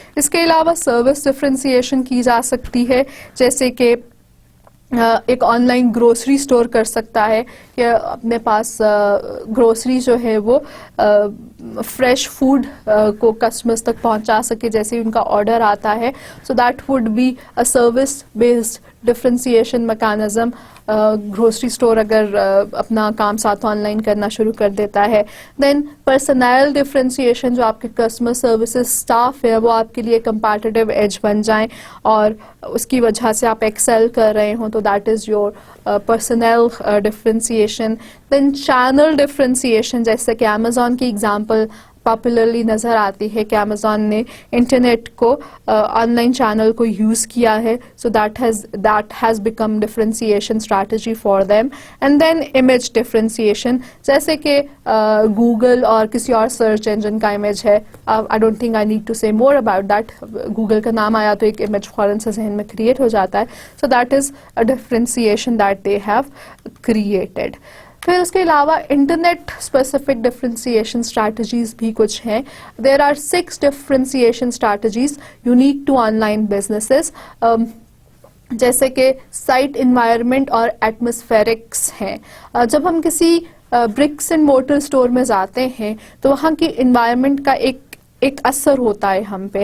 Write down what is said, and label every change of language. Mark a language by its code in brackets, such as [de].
[ur] اس کے علاوہ service differentiation کی جا سکتی ہے, جیسے کہ ایک آن لائن گروسری اسٹور کر سکتا ہے کہ اپنے پاس گروسری جو ہے وہ فریش فوڈ کو کسٹمرز تک پہنچا سکے جیسے ان کا آرڈر آتا ہے. [en] So that would be a service based differentiation mechanism. [ur] Grocery store اگر اپنا کام ساتھ آن لائن کرنا شروع کر دیتا ہے. دین پرسنل ڈفرینسیشن, جو آپ کے کسٹمر سروسز اسٹاف ہے وہ آپ کے لیے کمپیٹیٹیو ایج بن جائیں اور اس کی وجہ سے آپ ایکسل کر رہے ہوں, تو [en] That is your personal differentiation. [ur] Then channel differentiation, جیسے کہ امیزون کی ایگزامپل پاپولرلی نظر آتی ہے کہ امیزون نے انٹرنیٹ کو آن لائن چینل کو یوز کیا ہے. [en] So that has become differentiation strategy for them. [ur] And then image differentiation, جیسے کہ گوگل اور کسی اور سرچ انجن کا امیج ہے. [en] I don't think I need to say more about that. [ur] گوگل کا نام آیا تو ایک امیج فوراً سے ذہن میں کریٹ ہو جاتا ہے. [en] So that is a differentiation that they have created. [ur] پھر اس کے علاوہ انٹرنیٹ اسپیسیفک ڈفرینسیشن اسٹریٹجیز بھی کچھ ہیں. [en] there are 6 differentiation strategies unique to online businesses, [ur] جیسے کہ سائٹ انوائرمنٹ اور ایٹماسفیرکس ہیں. جب ہم کسی برکس اینڈ مورٹر اسٹور میں جاتے ہیں تو وہاں کی انوائرمنٹ کا ایک اثر ہوتا ہے ہم پہ.